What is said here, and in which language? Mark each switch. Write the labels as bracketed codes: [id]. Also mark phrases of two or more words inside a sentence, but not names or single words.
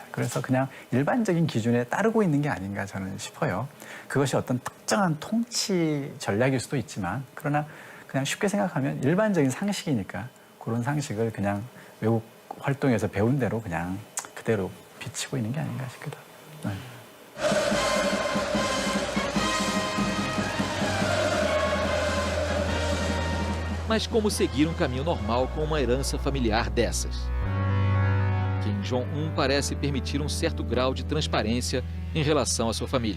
[ko] 그래서 그냥 일반적인 기준에 따르고 있는 게 아닌가 저는 싶어요. 그것이 어떤 특정한 통치 전략일 수도 있지만 그러나 그냥 쉽게 생각하면 일반적인 상식이니까 그런 상식을 그냥 외국 활동에서 배운 대로 그냥 그대로 비치고 있는 게 아닌가 싶기도 합니다. 네. [pt] Mas como seguir um caminho normal com uma herança familiar dessas? Kim Jong-un parece permitir um certo grau de transparência em relação à sua família.